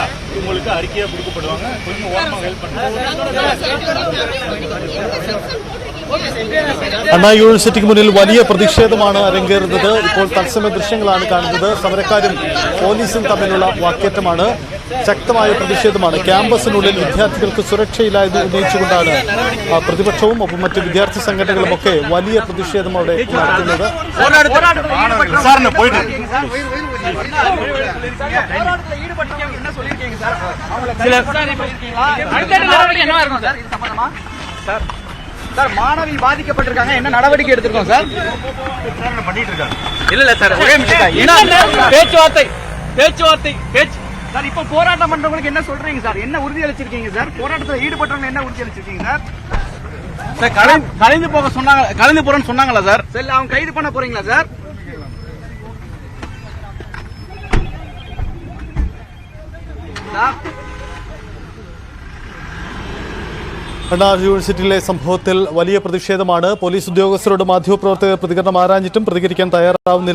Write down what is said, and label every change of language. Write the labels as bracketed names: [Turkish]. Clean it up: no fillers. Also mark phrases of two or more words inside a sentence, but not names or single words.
[Tamil] உங்களுக்கு அறிக்கையா கொடுக்கப்படுவாங்க. கொஞ்சம் ஓரமாக ஹெல்ப் [Malayalam] അണ്ണാ യൂണിവേഴ്സിറ്റിക്ക് മുന്നിൽ വലിയ പ്രതിഷേധമാണ് അരങ്ങേറുന്നത്. ഇപ്പോൾ തത്സമയ ദൃശ്യങ്ങളാണ് കാണുന്നത്. സമരക്കാരും പോലീസും തമ്മിലുള്ള വാക്കേറ്റമാണ്. ശക്തമായ പ്രതിഷേധമാണ്. ക്യാമ്പസിനുള്ളിൽ വിദ്യാർത്ഥികൾക്ക് സുരക്ഷയില്ല എന്ന് ഉന്നയിച്ചുകൊണ്ടാണ് പ്രതിപക്ഷവും ഒപ്പം മറ്റ് വിദ്യാർത്ഥി സംഘടനകളും ഒക്കെ വലിയ പ്രതിഷേധം അവിടെ നടത്തുന്നത്. [Tamil] சார், மாணவி பாதிக்கப்பட்டிருக்காங்க, என்ன நடவடிக்கை எடுத்திருக்கோம் சார்? பண்ணிட்டு இருக்காங்க. இல்ல சார், ஒரே நிமிஷம். பேச்சுவார்த்தை சார். இப்ப போராட்டம் பண்றவங்களுக்கு என்ன சொல்றீங்க சார்? என்ன உறுதி அளிச்சிருக்கீங்க சார்? போராட்டத்தில் ஈடுபட்டவங்க என்ன உறுதி அளிச்சிருக்கீங்க சார்? சார், கலைந்து போக சொன்னாங்க, கலைந்து போறேன்னு சொன்னாங்களா சார்? சரி, அவங்க கைது பண்ண போறீங்களா சார்? [Malayalam] അണ്ണാ യൂണിവേഴ്സിറ്റിയിലെ സംഭവത്തിൽ വലിയ പ്രതിഷേധമാണ്. പോലീസ് ഉദ്യോഗസ്ഥരോട് മാധ്യമപ്രവർത്തകർ പ്രതികരണം ആരാഞ്ഞിട്ടും പ്രതികരിക്കാൻ തയ്യാറാവുന്നില്ല.